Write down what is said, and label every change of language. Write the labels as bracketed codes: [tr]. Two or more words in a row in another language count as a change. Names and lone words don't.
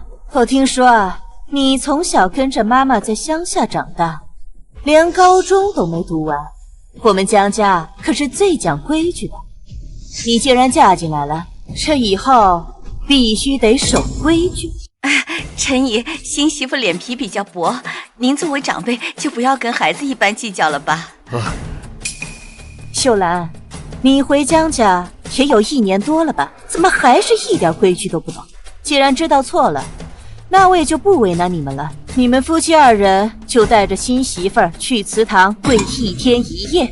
[zh] 我聽說啊，你從小跟着媽媽在鄉下長大。連高中都沒讀完，我們江家可是最講規矩的。你既然嫁進來了，這以後必須得守規矩。陳姨，新媳婦臉皮比較薄，您作為長輩就不要跟孩子一般計較了吧。秀蘭，你回江家也有1年多了吧？怎麼還是一點規矩都不懂？既然知道錯了，那我也就不為難你們了。你們夫妻2人就帶着新媳婦兒去祠堂跪1天1夜。